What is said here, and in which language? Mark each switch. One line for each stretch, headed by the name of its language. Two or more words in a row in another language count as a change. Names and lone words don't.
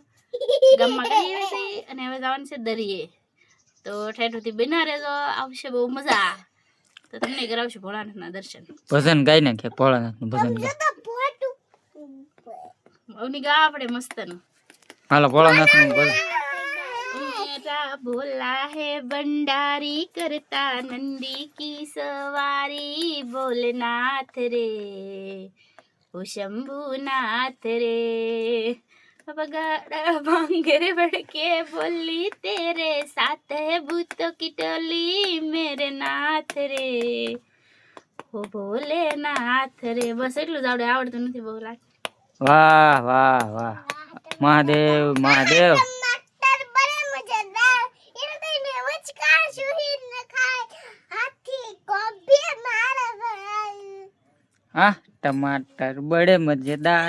Gujarati: ગામમાં કરીએ છીએ અને હવે જવાનું છે દરિયે. તો ઠેઠુંથી બના રહેજો, આવશે બહુ મજા. તો તમને કરાવશું ભોળાનાથના દર્શન. ભજન ગાઈ ને કે ભોળાનાથનું ભજન ગાય. અવની ગા આપણે મસ્તનું. હાલો ભોળાનાથનું ભજન.
Hindi: मेरा भोला है भंडारी करता नंदी की सवारी भोलेनाथ रे ओ शंभुनाथ रे बगाड़ा भांगरे बड़के बोली तेरे साथ है भूतों की टोली मेरे नाथ रे ओ भोलेनाथ रे.
Gujarati: બસ એટલું જ આવડે, આવડતું નથી બહુ લાગે. વાહ વાહ વાહ, મહાદેવ મહાદેવ.
Hindi: हा, टमाटर बड़े मजेदार.